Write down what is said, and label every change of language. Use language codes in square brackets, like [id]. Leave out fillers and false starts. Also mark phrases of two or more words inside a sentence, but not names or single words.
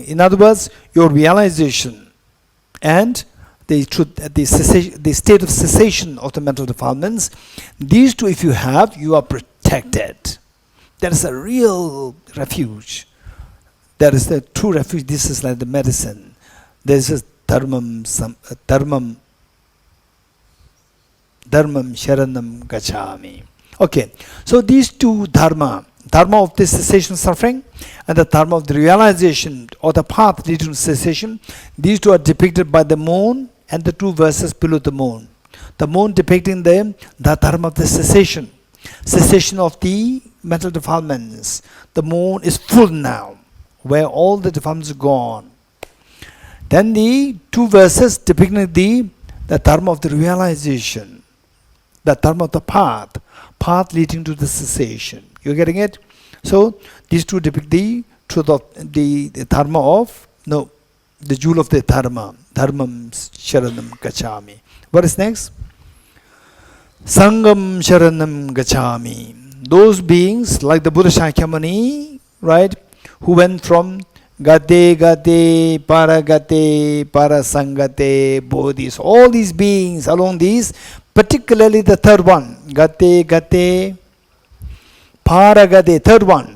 [en] In other words, your realization and the truth, the state of cessation of the mental defilements, these two, if you have, you are protected. That is a real refuge. That is the true refuge. This is like the medicine. There is a [sa] dharmam sharanam gacchami. [en] Okay, so these two dharma of the cessation suffering and the dharma of the realization or the path leading to cessation, these two are depicted by the moon and the two verses below the moon. The moon depicting the dharma of the cessation of the mental defilements. The moon is full now, where all the defilements are gone. Then the two verses depicting the dharma of the realization, the dharma of the path leading to the cessation. You're getting it? So these two depict the truth of the dharma of, the jewel of the dharma, [sa] dharmam sharanam gacchami. [en] What is next? [sa] Sangam sharanam gacchami. [en] Those beings like the Buddha Shakyamuni, right, who went from [sa] Gate, Paragate, Parasangate, [en] Bodhis, all these beings along these, particularly the third one, [sa] Gate, Paragate, [en] third one.